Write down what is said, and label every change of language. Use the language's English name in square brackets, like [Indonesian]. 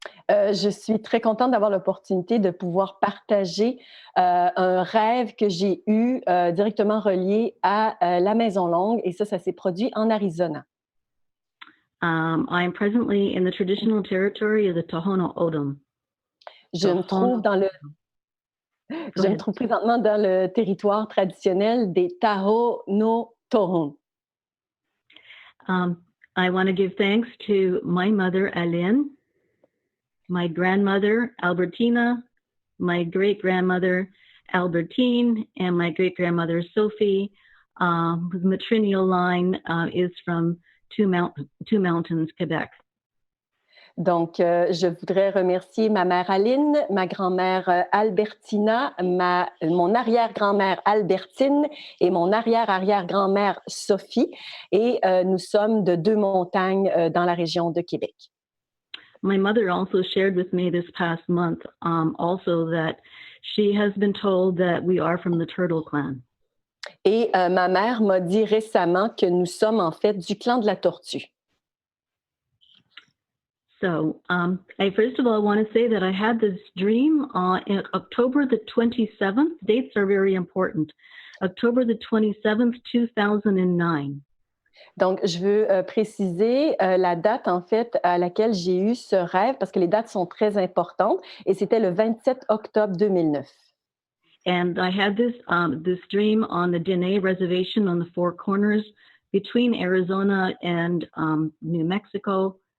[French] Je suis très contente d'avoir l'opportunité de pouvoir partager un rêve que j'ai eu directement relié à la Maison Longue et ça s'est produit en Arizona. [English] I am presently in the traditional territory of the Tohono O'odham. [French] Je me trouve présentement dans le territoire traditionnel des Tohono O'odham. [English] I want to give thanks to my mother, Aline, my grandmother, Albertina, my great-grandmother, Albertine, and my great-grandmother, Sophie, whose matrilineal line is from Two Mountains, Québec. [French] Donc, je voudrais remercier ma mère Aline, ma grand-mère Albertina, mon arrière-grand-mère Albertine et mon arrière-arrière-grand-mère Sophie. Et nous sommes de 2 montagnes dans la région de Québec. [English] My mother also shared with me this past month also that she has been told that we are from the Turtle Clan. [French] Et ma mère m'a dit récemment que nous sommes en fait du clan de la tortue. [English] So, first of all, I want to say that I had this dream on October the 27th. Dates are very important. October the 27th, 2009. [French] Donc, je veux préciser la date, en fait, à laquelle j'ai eu ce rêve, parce que les dates sont très importantes, et c'était le 27 octobre 2009. [English] And I had this dream on the Dene Reservation on the Four Corners between Arizona and New Mexico.